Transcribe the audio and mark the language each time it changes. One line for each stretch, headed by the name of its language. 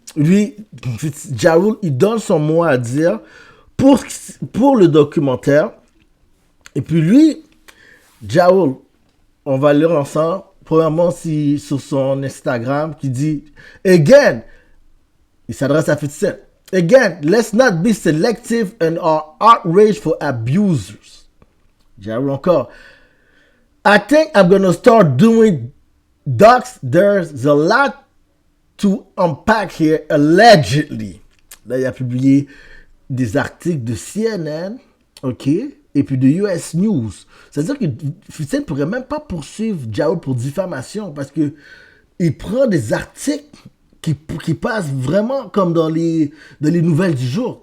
French: Lui, Ja Rule, il donne son mot à dire pour le documentaire. Et puis lui, Ja Rule, on va lire ensemble. Premièrement, sur son Instagram, qui dit Again, il s'adresse à 50 Cent.
English: Again, let's not be selective in our outrage for abusers. Ja Rule encore. I think I'm gonna start doing docs. There's a lot to unpack here, allegedly.
French: Là, il a publié des articles de CNN, ok, et puis de US News. C'est-à-dire que 50 Cent ne pourrait même pas poursuivre Ja Rule pour diffamation parce que il prend des articles qui passent vraiment comme dans les nouvelles du jour.